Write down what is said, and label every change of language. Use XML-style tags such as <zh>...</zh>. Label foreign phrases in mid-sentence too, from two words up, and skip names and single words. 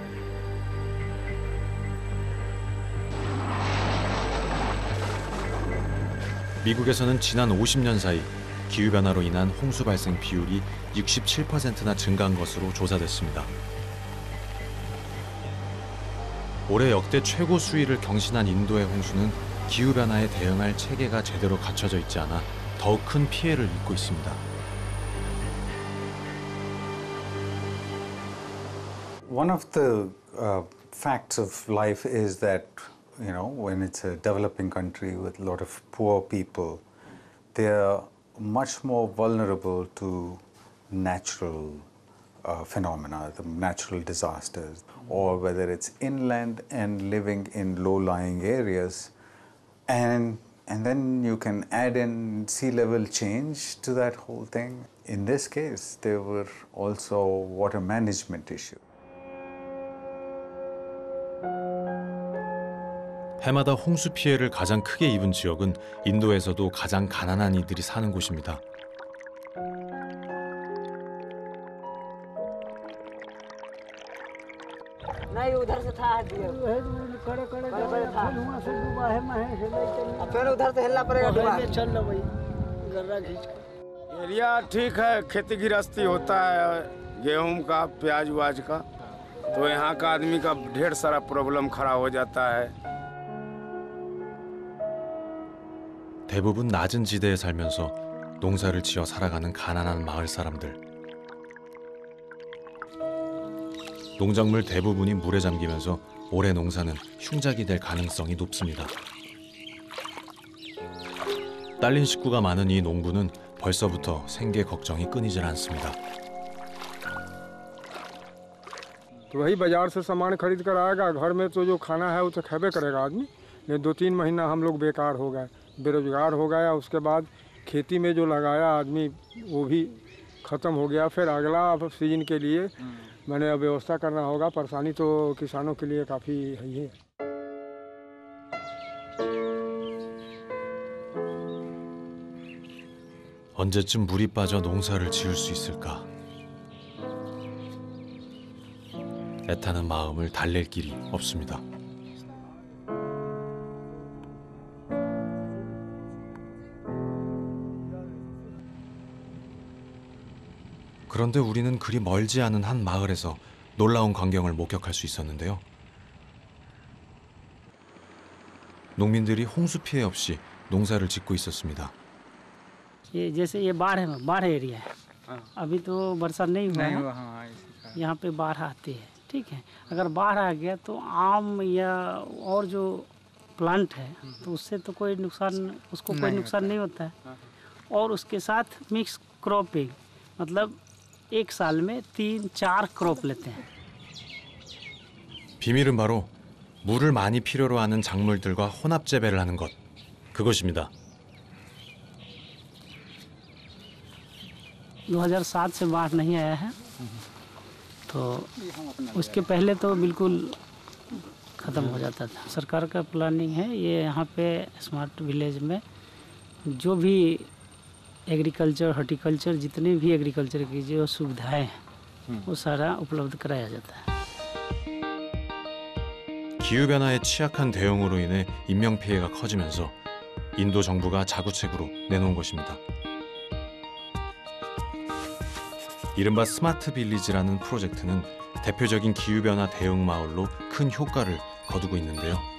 <ko>미국에서는 지난 50년 사이 기후변화로 인한 홍수 발생 비율이 67%나 증가한 것으로 조사됐습니다. 올해 역대 최고 수위를 경신한 인도의 홍수는 기후변화에 대응할 체계가 제대로 갖춰져 있지 않아 더욱 큰 피해를 입고 있습니다.</ko> <en>One of the facts of life is that, you know, when it's a developing country with a lot of poor people, they are much more vulnerable to natural phenomena, the natural disasters, or whether it's inland and living in low-lying areas. And then you can add in sea level change to that whole thing. In this case, there were also water management issues.</en> <ko>해마다 홍수 피해를 가장 크게 입은 지역은 인도에서도 가장 가난한 이들이 사는 곳입니다.</ko> <hi>नहीं उधर से था दिए बड़े था फिर उधर से हिलना पड़ेगा चल लो भाई गर्रा खींच के एरिया ठीक है खेती गृहस्थी होता है गेहूं का प्याज वाज का तो यहाँ का आदमी का ढेर सारा प्रॉब्लम खड़ा हो जाता है</hi> <ko>대부분 낮은 지대에 살면서 농사를 지어 살아가는 가난한 마을 사람들. 농작물 대부분이 물에 잠기면서 올해 농사는 흉작이 될 가능성이 높습니다. 딸린 식구가 많은 이 농부는 벌써부터 생계 걱정이 끊이질 않습니다.</ko> <hi>तो वही बाजार से सामान खरीद कर आएगा घर में तो जो खाना है वो तो खाबे करेगा आदमी ये 2-3 महीना हम लोग बेकार हो गए बेरोजगार हो गया उसके बाद खेती में जो लगाया आदमी वो भी ख़त्म हो गया फिर अगला सीजन के लिए मैंने व्यवस्था करना होगा परेशानी तो किसानों के लिए काफ़ी है ही है</hi> <ko>언제쯤 물이 빠져 농사를 지을 수 있을까? 애타는 마음을 달랠 길이 없습니다. 그런데 우리는 그리 멀지 않은 한 마을에서 놀라운 광경을 목격할 수 있었는데요. 농민들이 홍수 피해 없이 농사를 짓고 있었습니다.</ko> <hi>ये जैसे ये बाढ़ है बाढ़ एरिया है अभी तो बरसात नहीं हुआ यहाँ पे बाढ़ आती है ठीक है अगर बाढ़ आ गया तो आम या और जो प्लांट है तो उससे तो कोई नुकसान उसको कोई नुकसान नहीं होता है और उसके साथ</hi> <en>mixed cropping</en> <hi>मतलब एक साल में 3-4 क्रॉप लेते हैं.</hi> <ko>비밀은 바로 물을 많이 필요로 하는 작물들과 혼합 재배를 하는 것. 그것입니다.</ko> <hi>2007 से बाढ़ नहीं आया है, तो उसके पहले तो बिल्कुल ख़त्म हो जाता था। सरकार का प्लानिंग है ये यहाँ पे</hi> <en>smart village</en> <hi>में जो भी</hi> <en>agriculture, horticulture,</en> <hi>जितने भी एग्रीकल्चर की जो सुविधाएं हैं वो सारा उपलब्ध कराया जाता है।</hi> <ko>기후변화에 취약한 대응으로 인해 인명피해가 커지면서 인도 정부가 자구책으로 내놓은 것입니다. 이른바 스마트 빌리지라는 프로젝트는 대표적인 기후변화 대응 마을로 큰 효과를 거두고 있는데요.</ko>